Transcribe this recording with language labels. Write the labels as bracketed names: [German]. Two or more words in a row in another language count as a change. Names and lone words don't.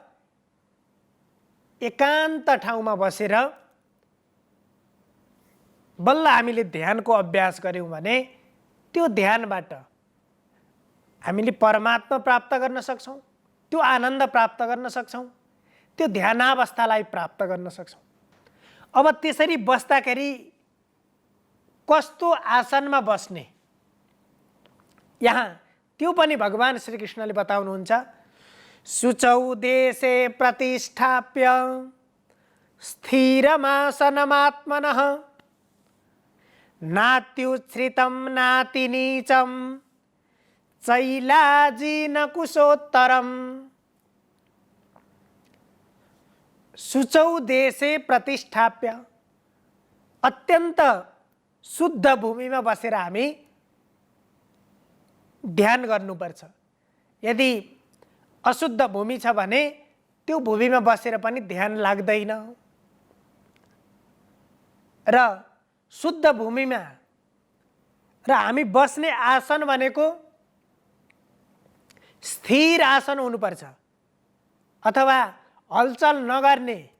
[Nepali] एकान्त ठाउँमा बसेर बल्ल हामीले ध्यानको अभ्यास गऱ्यौँ भने त्यो ध्यानबाट हामीले परमात्मा प्राप्त गर्न सक्छौँ, त्यो आनन्द प्राप्त गर्न सक्छौँ, त्यो ध्यानावस्थालाई प्राप्त गर्न सक्छौँ। अब त्यसरी बस्दाखेरि कस्तो आसनमा बस्ने, यहाँ त्यो पनि भगवान श्रीकृष्णले बताउनुहुन्छ। [Sanskrit] शुचौ देशे प्रतिष्ठाप्य स्थिरमासनमात्मनः नात्युच्छ्रितं नातिनीचं चैलाजिनकुशोत्तरम्। शुचौ देशे प्रतिष्ठाप्य, [Nepali] अत्यन्त शुद्ध भूमिमा बसेर हामी ध्यान गर्नुपर्छ। यदि अशुद्ध भूमि छ भने त्यो भूमिमा बसेर पनि ध्यान लाग्दैन। र शुद्ध भूमिमा र हामी बस्ने आसन भनेको स्थिर आसन हुनुपर्छ, अथवा हलचल नगर्ने।